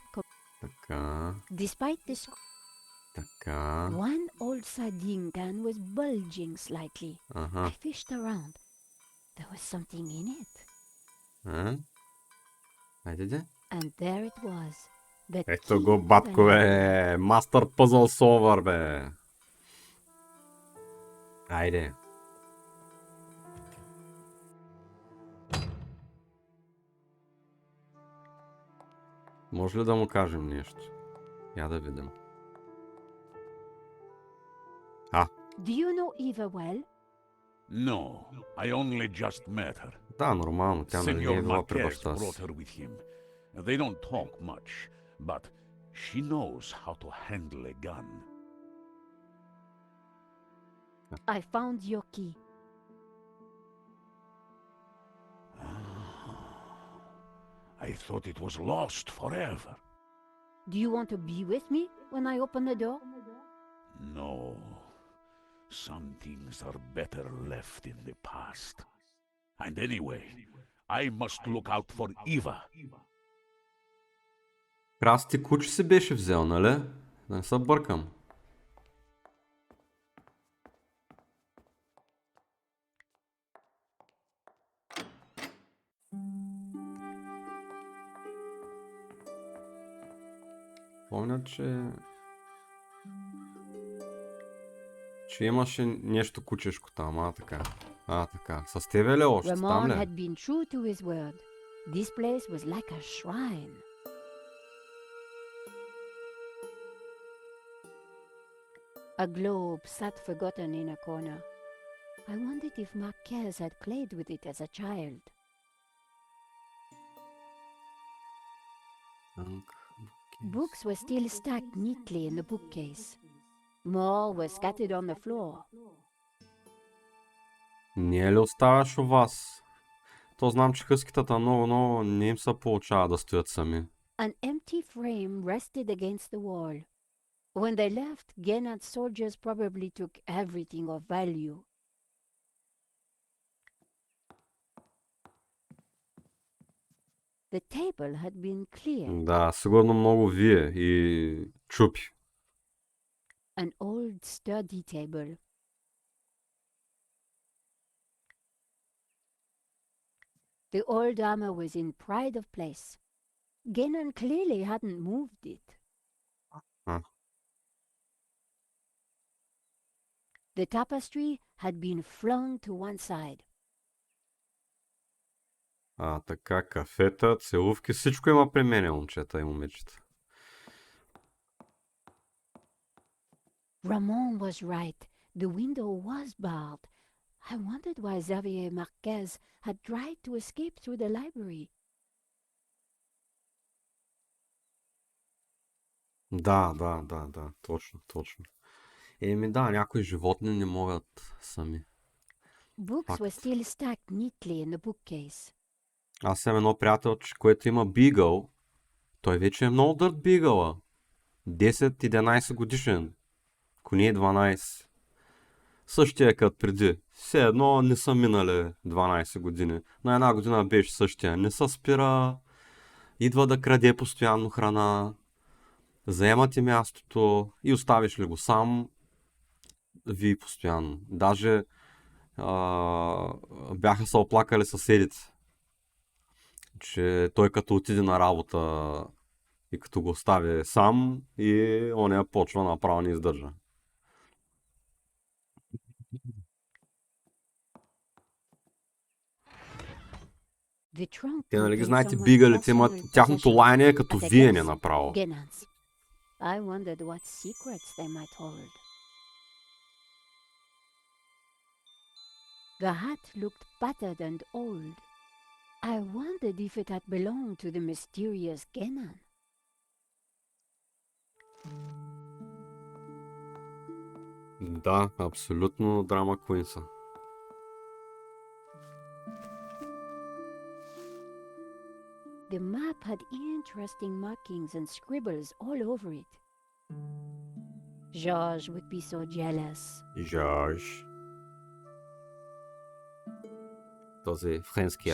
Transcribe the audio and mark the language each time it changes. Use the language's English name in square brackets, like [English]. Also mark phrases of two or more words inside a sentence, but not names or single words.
[Bulgarian] Така. [English] Despite the [Bulgarian] Така. [English] one old sardine can was bulging slightly. I fished around. There was something in it. [Bulgarian] Айде де. [English] And there it was. The [Bulgarian] Ето [English] key [Bulgarian] го, [English] to the [Bulgarian] батко, [English] lock. [Bulgarian] бе! [English] Master puzzle solver, [Bulgarian] бе! Айде. Може ли да му кажем нещо? Я да видим. [English] Do you know Eva well? No, I only just met her. [Bulgarian] Да, нормално. Тя не е [English] Senor [Bulgarian] била при [English] Marquez [Bulgarian] баща [English] brought [Bulgarian] си. [English] her with him. They don't talk much, but she knows how to handle a gun. I found your key. I thought it was lost forever. Do you want to be with me when I open the door? No. Some things are better left in the past. And anyway, I must look out for Eva. [Bulgarian] Красти куче си беше взел, нали? Да не се бъркам. Помня, че имаше нещо кучешко там, така. Така. С тебе ли още? Там [English] Ramon [Bulgarian] ли? [English] had been true to his word. This place was like a shrine. A globe sat forgotten in a corner. I wondered if Marquez had played with it as a child. Books were still stacked neatly in the bookcase. More were scattered on the floor. [Bulgarian] Не ли оставаш у вас? То знам, че хъскитата много не им се получава да стоят сами. [English] An empty frame rested against the wall. When they left, Genad's soldiers probably took everything of value. The table had been cleared. [Bulgarian] Да, сигурно много вие и чупи. [English] An old study table. The old armor was in pride of place. Genan clearly hadn't moved it. [Bulgarian] А, [English] The tapestry had been flung to one side. [Bulgarian] така, кафета, целувки, всичко има при мене, момчета и момичета. [English] Ramon was right. The window was barred. I wondered why Xavier Marquez had tried to escape through the library. [Bulgarian] Да, точно. Да, някои животни не могат сами. [English] Books were [Bulgarian] Факт. [English] still stacked neatly in the bookcase. [Bulgarian] Аз имам едно приятелче, което има бигъл. Той вече е много дърт бигъла. 10-11 годишен. Ако не е 12. Същия като преди. Все едно не са минали 12 години. На една година беше същия. Не се спира. Идва да краде постоянно храна. Заема ти мястото и оставиш ли го сам, ви постоянно. Даже бяха се оплакали съседите, че той като отиде на работа и като го остави сам и оня почва направо не издържа. [English] The trunk [Bulgarian] Те нали ги [English] contained [Bulgarian] знаете, [English] someone's [Bulgarian] бигалите имат, [English] personal [Bulgarian] тяхното [English] possessions. [Bulgarian] лаяне е като [English] As I [Bulgarian] виене [English] guessed, [Bulgarian] направо. [English] Genan's. I wondered what secrets they might hold. The hat looked battered and old. I wondered if it had belonged to the mysterious Genan. [Bulgarian] Да, абсолютно [English] drama queen [Bulgarian] са. [English] The map had interesting markings and scribbles all over it. Georges would be so jealous. [Bulgarian] Жорж. Този френски